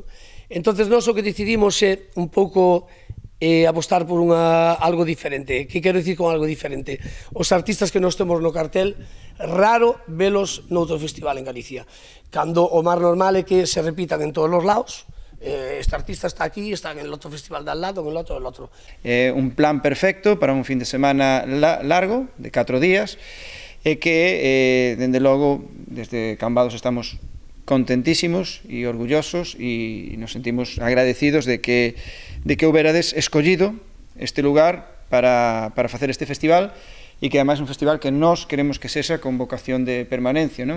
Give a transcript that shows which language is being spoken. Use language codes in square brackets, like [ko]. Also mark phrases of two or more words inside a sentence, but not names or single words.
[gl] Entonces, nós o que decidimos é un pouco apostar por algo diferente. Que quero dicir con algo diferente? Os artistas que nós temos no cartel, raro velos noutro festival en Galicia. Cando o mar normal é que se repitan en todos os lados, este artista está aquí, [es] está en el otro festival de al lado, en el otro, Un plan perfecto para un fin de semana largo, de 4 días, [gl] e que, dende logo, desde Cambados estamos contentísimos e orgullosos e nos sentimos agradecidos de que houberades escollido este lugar para facer este festival e que ademais é un festival que nós queremos que sexa con vocación de permanencia, non?